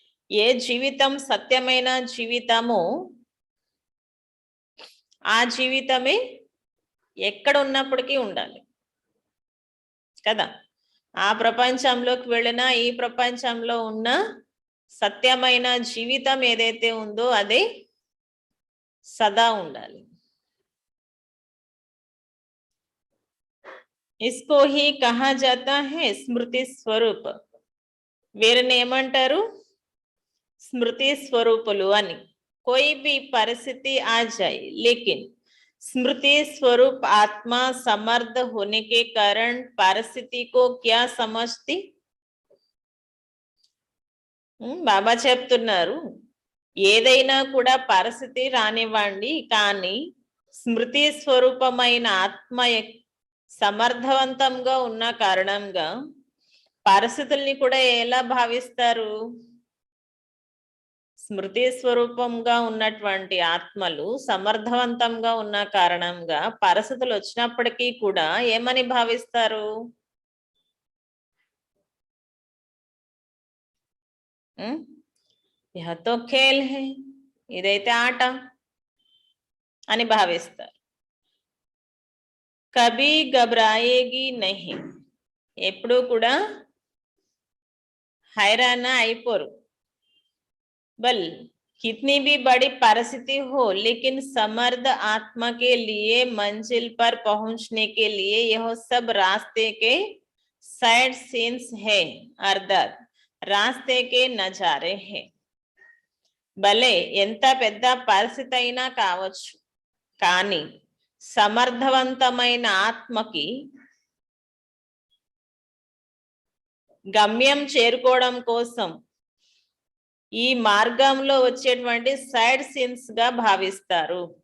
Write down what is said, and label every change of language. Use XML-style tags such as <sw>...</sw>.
<te>ఏ జీవితం సత్యమైన జీవితమో ఆ జీవితమే ఎక్కడ ఉన్నప్పటికీ ఉండాలి కదా. ఆ ప్రపంచంలోకి వెళ్ళినా ఈ ప్రపంచంలో ఉన్న సత్యమైన జీవితం ఏదైతే ఉందో అదే సదా ఉండాలి.</te> <hi>इसको ही कहा जाता है स्मृति स्वरूप.</hi> <te>వీరిని ఏమంటారు? స్మృతి స్వరూపులు అని.</te> <hi>कोई भी परिस्थिति आ जाए, लेकिन स्मृति स्वरूप आत्मा समर्थ होने के कारण परिस्थिति को क्या समझती?</hi> <te>బాబా చెప్తున్నారు, ఏదైనా కూడా పరిస్థితి రానివ్వండి, కానీ స్మృతి స్వరూపమైన ఆత్మ సమర్థవంతంగా ఉన్న కారణంగా పరిస్థితుల్ని కూడా ఎలా భావిస్తారు? స్మృతి స్వరూపంగా ఉన్నటువంటి ఆత్మలు సమర్థవంతంగా ఉన్న కారణంగా పరిస్థితులు వచ్చినప్పటికీ కూడా ఏమని భావిస్తారు?</te> <hi>యహ తో ఖేల్ హై,</hi> <te>ఇదైతే ఆట అని భావిస్తారు.</te> <hi>కభీ ఘబరాయేగి నహి,</hi> <te>ఎప్పుడూ కూడా హైరానా అయిపోరు.</te> <hi>बल कितनी भी बड़ी परिस्थिति हो, लेकिन समर्थ आत्मा के लिए मंजिल पर पहुंचने के लिए यह सब रास्ते के साइड सीन्स है, अर्थात रास्ते के नजारे हैं.</hi> <te>భలే ఎంత పెద్ద పరిస్థితి అయినా కావచ్చు, కానీ సమర్థవంతమైన ఆత్మకి గమ్యం చేరుకోవడం కోసం ఈ మార్గంలో వచ్చేటువంటి సైడ్ సీన్స్ గా భావిస్తారు.</te>